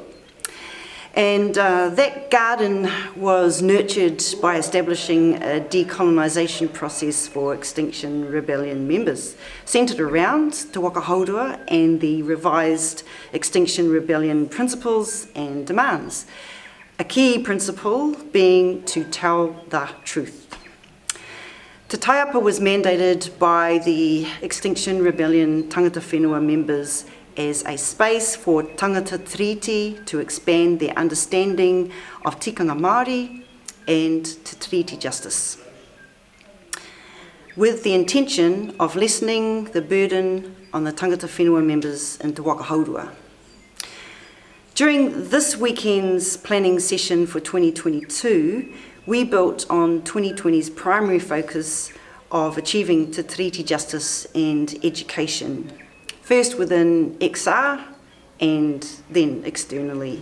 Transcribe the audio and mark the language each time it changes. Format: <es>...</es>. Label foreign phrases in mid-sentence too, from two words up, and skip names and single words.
<en>And that garden was nurtured by establishing a decolonisation process for Extinction Rebellion members, centred around Te Waka Hourua and the revised Extinction Rebellion principles and demands. A key principle being to tell the truth. Te Taiapa was mandated by the Extinction Rebellion</en> <mi>tāngata whenua</mi> <en>members as a space for tāngata treaty to expand their understanding of</en> <mi>tikanga Māori</mi> <en>and to treaty justice, with the intention of lessening the burden on the</en> <mi>tāngata whenua</mi> <en>members in Te Waka Hourua. During this weekend's planning session for 2022, we built on 2020's primary focus of achieving te treaty justice and education, first within XR and then externally.</en>